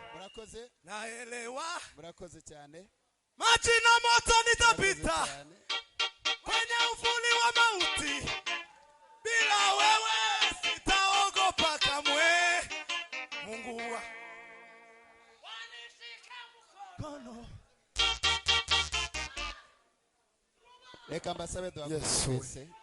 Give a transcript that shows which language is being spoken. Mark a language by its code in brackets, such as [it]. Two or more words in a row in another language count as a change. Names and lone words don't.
[rw] murakoze [sw] naelewa [rw] murakoze cyane [sw] maji na moto [rw] Murakoze [sw] nitapita [rw] cyane. [sw] kwenye uvuli wa mauti, bila wewe sitaogopa kamwe. Mungu wanishika mkono. [rw] reka mbasabe duhaguruke Yesu. twese